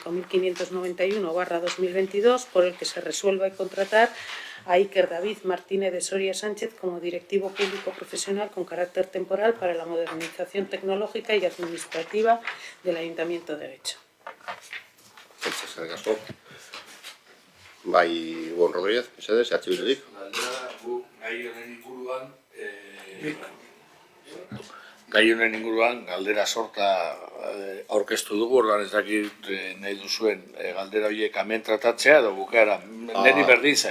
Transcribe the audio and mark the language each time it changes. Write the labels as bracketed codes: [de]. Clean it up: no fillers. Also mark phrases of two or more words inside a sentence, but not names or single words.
[es] 5591/2022 por el que se resuelve contratar a Iker David Martínez de Soria Sánchez como directivo público profesional con carácter temporal para la modernización tecnológica y administrativa del Ayuntamiento de Getxo. [eu] Eskerrik asko. Bai, Bon Rodríguez, mesedez, Bildutik. Gai honen inguruan galdera sorta aurkeztu dugu, ordan ez dakit nahi duzuen galdera horiek hemen tratatzea edo bukaera, niri berdin zain.